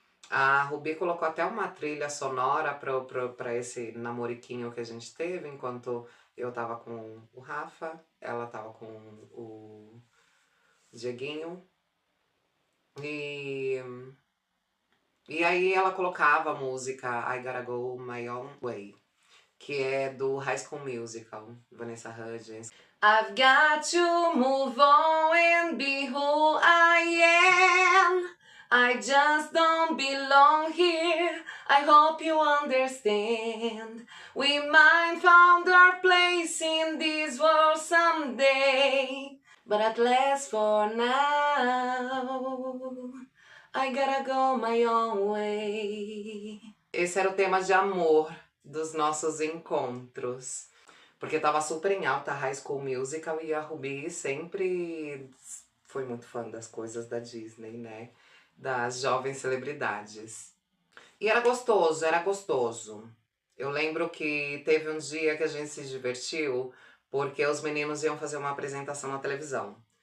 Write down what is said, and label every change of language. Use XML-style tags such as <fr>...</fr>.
<pt>A Rubi colocou até uma trilha sonora pra esse namoriquinho que a gente teve, enquanto eu tava com o Rafa, ela tava com o Dieguinho. E, e aí ela colocava a música I Gotta Go My Own Way, que é do High School Musical, Vanessa Hudgens.</pt> <en>I've got to move on and be who I am. I just don't belong here. I hope you understand. We might find our place in this world someday, but at last for now, I gotta go my own way.</en> <pt>Esse era o tema de amor dos nossos encontros. Porque tava super em alta High School Musical e a Rubi sempre foi muito fã das coisas da Disney, né? Das jovens celebridades. E era gostoso, era gostoso. Eu lembro que teve um dia que a gente se divertiu porque os meninos iam fazer uma apresentação na televisão.</pt>